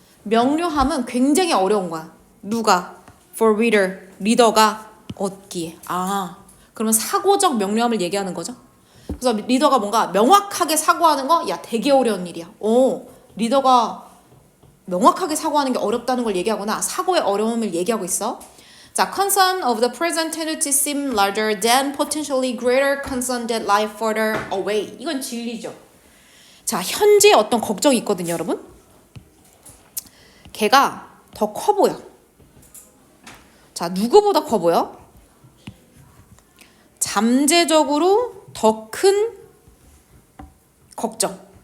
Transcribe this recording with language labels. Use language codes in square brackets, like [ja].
[ko] 명료함은 굉장히 어려운 거야. 누가? [en] For reader, [ko] 리더가 얻기에. 그러면 사고적 명료함을 얘기하는 거죠. 그래서 리더가 뭔가 명확하게 사고하는 거, 야, 되게 어려운 일이야. 리더가 명확하게 사고하는 게 어렵다는 걸 얘기하거나 사고의 어려움을 얘기하고 있어. [en] 자, concern of the present tended to seem larger than potentially greater concern that lie further away. [ko] 이건 진리죠. 자, 현재 어떤 걱정이 있거든요, 여러분. 걔가 더 커 보여. 자, 누구보다 커 보여? 잠재적으로 더 큰 걱정.